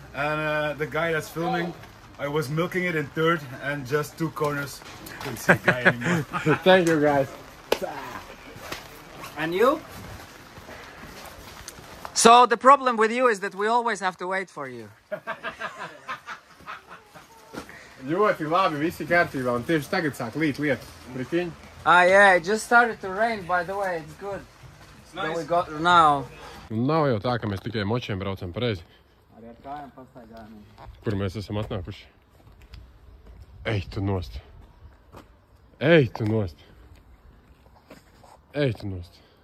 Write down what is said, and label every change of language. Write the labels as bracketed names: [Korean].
[English] And the guy that's filming, I was milking it in third and just 2 corners. Couldn't see the guy anymore. Thank you, guys. And you? So the problem with you is that we always have to wait for you. [Latvian] Ļoti labi, visi kārtībā, un tieši tagad sāk līt lietas. Prikiņ? [English] Yeah, it just started to rain, by the way, it's good. It's nice. We got now. [Latvian] Nav jau tā, ka mēs tikai močiem braucam pareizi. Arī ar kājām pastaigājām. Kur mēs esam atnākuši? Ej tu nost. Ej tu nost. Ej tu nost.